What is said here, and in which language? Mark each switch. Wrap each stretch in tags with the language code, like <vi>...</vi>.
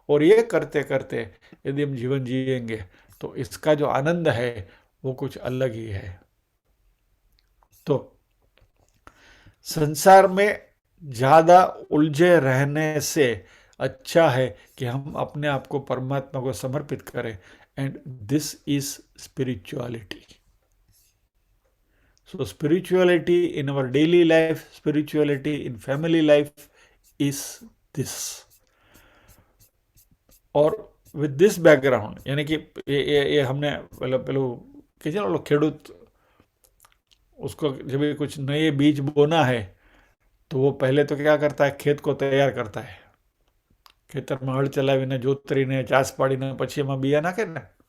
<hi>और ये करते करते यदि हम जीवन जिएंगे तो इसका जो आनंद है वो कुछ अलग ही है। तो संसार में ज्यादा उलझे रहने से अच्छा है कि हम अपने आप को परमात्मा को समर्पित करें।</hi> <en>And this is spirituality. So spirituality in our daily life, spirituality in family life is this.</en> <hi>और</hi> <en>with this background,</en> <hi>यानी कि ये हमने</hi> <gu>પેલું કે છે ને ખેડૂત,</gu> <hi>उसको जब भी कुछ नए बीज बोना है तो वो पहले तो क्या करता है, खेत को तैयार करता है,</hi> <gu>ખેતરમાં હળ ચલાવીને જોતરીને ચાસ પાડીને પછી એમાં बिया નાખે ને।</gu>